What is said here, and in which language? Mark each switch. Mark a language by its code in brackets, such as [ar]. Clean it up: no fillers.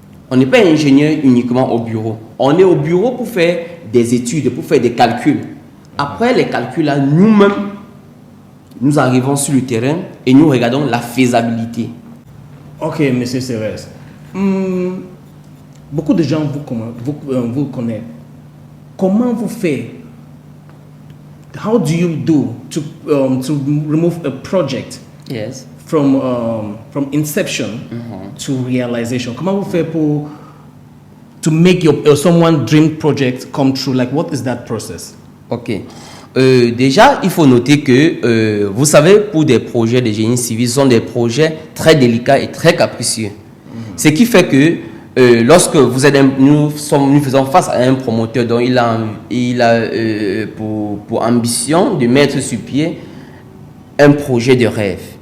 [fr] On n'est pas ingénieur uniquement au bureau. On est au bureau pour faire des études, pour faire des calculs. Après les calculs, là, nous-mêmes, nous arrivons sur le terrain et nous regardons la faisabilité. Ok, monsieur Cérès. Beaucoup de gens vous connaissent. Comment vous faites? [en] How do you do to remove a project from inception to realization? [fr] Comment vous faites pour [en] to make someone dream project come true? Like, what is that process? Ok. [fr] Déjà, il faut noter que, vous savez, pour des projets de génie civil, ce sont des projets très délicats et très capricieux. Ce qui fait que lorsque nous faisons face à un promoteur dont il a pour ambition de mettre sur pied un projet de rêve.